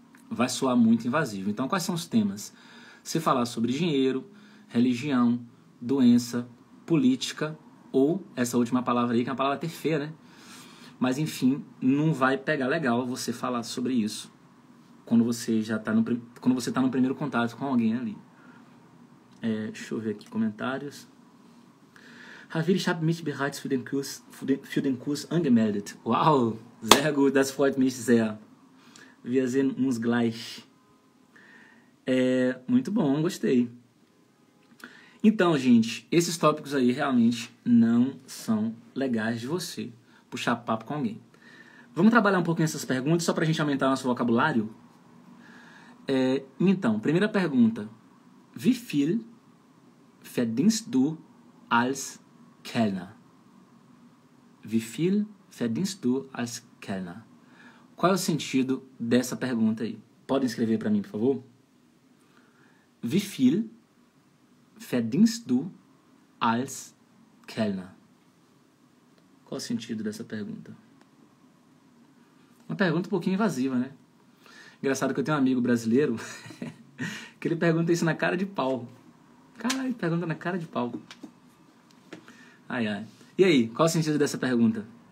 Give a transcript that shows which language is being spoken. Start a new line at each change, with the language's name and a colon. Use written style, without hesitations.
Portuguese: Vai soar muito invasivo. Então, quais são os temas? Se falar sobre dinheiro, religião, doença, política, ou essa última palavra aí, que é uma palavra até feia, né? Mas, enfim, não vai pegar legal você falar sobre isso quando você já tá quando você tá no primeiro contato com alguém ali. Deixa eu ver aqui comentários.
German: Ravil, ich habe mich bereits für den Kurs angemeldet. Wow, sehr gut, das freut mich sehr. Wir sehen uns gleich.
Portuguese: Muito bom, gostei. Então, gente, esses tópicos aí realmente não são legais de você puxar papo com alguém. Vamos trabalhar um pouquinho essas perguntas só pra gente aumentar nosso vocabulário? Então, primeira pergunta.
German: Wie viel verdienst du als Kellner? Wie viel verdienst du als Kellner?
Portuguese: Qual é o sentido dessa pergunta aí? Podem escrever para mim, por favor? Wie viel verdienst du als Kellner? Qual é o sentido dessa pergunta? Uma pergunta um pouquinho invasiva, né? Engraçado que eu tenho um amigo brasileiro que ele pergunta isso na cara de pau. Caralho, pergunta na cara de pau. Ai, ai. E aí, qual o sentido dessa pergunta?